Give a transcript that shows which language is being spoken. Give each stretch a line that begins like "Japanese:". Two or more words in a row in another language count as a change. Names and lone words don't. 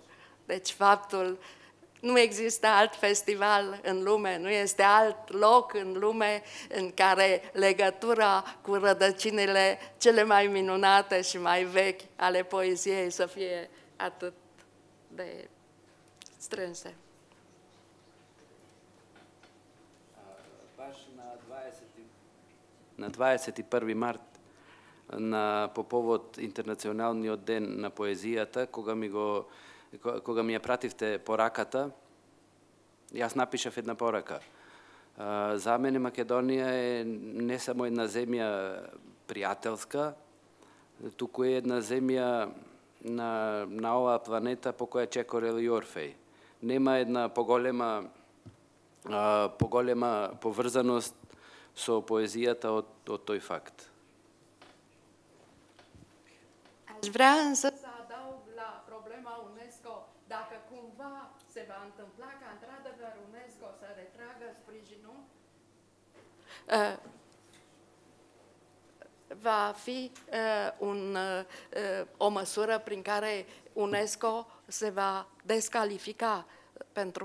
Romanian: Deci faptul, nu există alt festival în lume, nu este alt loc în lume în care legătura cu rădăcinile cele mai minunate și mai vechi ale poeziei să fie atât de strânse.
Macedonian: Baš na на 21 март по повод Интернационалниот ден на поезијата, кога ми ја пративте пораката, јас напишав една порака. За мене Македонија е не само една земја пријателска, туку е една земја на оваа планета по која чекорел и Орфеј. Нема една поголема поврзаност со поезијата од тој факт.
Romanian: Aș vrea însă să adaug la problema UNESCO, dacă cumva se va întâmpla ca într-adevăr UNESCO să retragă sprijinul, va fi o măsură prin care UNESCO se va descalifica, pentru